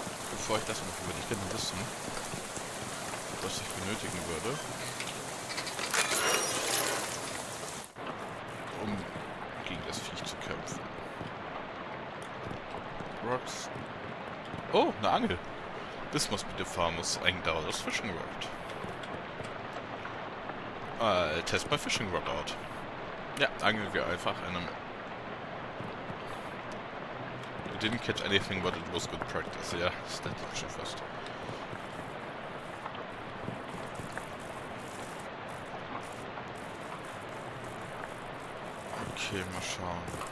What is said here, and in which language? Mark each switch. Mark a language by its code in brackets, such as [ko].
[de] bevor ich das mache, würde ich gerne wissen, was ich benötigen würde, um gegen das Viech zu kämpfen. [en] Rocks. [de] Oh, eine Angel. [en] This must be the farmer's $8 fishing rod. I'll test my fishing rod out. [de] Ja, angeln wir einfach einem. [en] I didn't catch anything, but it was good practice. [de] Ja, das denke ich schon fast. Okay, mal schauen.